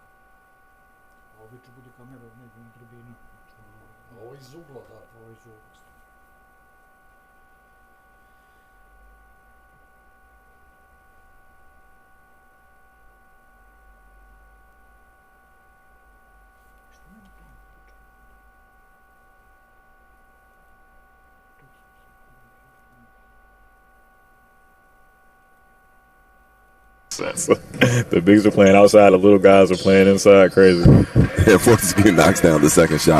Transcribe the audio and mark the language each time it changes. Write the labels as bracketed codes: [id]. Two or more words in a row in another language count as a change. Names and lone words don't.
[hr] A ovi će bude kamera negdje na tribinu. Ovo iz ugla, da. Ovo iz ugla. Što nema tamo? [en] The bigs are playing outside, the little guys are playing inside. Crazy. Yeah, Fortescue knocks down the second shot.